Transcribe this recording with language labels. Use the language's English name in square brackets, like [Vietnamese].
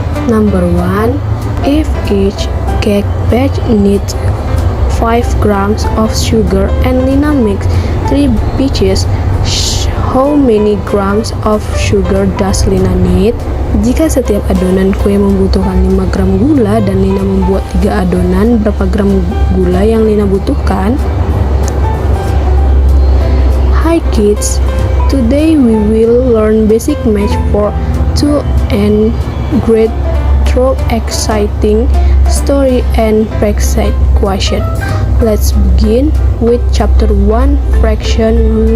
[English] Number 1, if each cake batch needs 5 grams of sugar and Lina makes 3 batches, how many grams of sugar does Lina need? [Indonesian] Jika setiap adonan kue membutuhkan 5 gram gula dan Lina membuat 3 adonan, berapa gram gula yang Lina butuhkan? [English] Hi kids, today we will learn basic math for 2 and grade through exciting story and fraction question. Let's begin with chapter 1 fraction.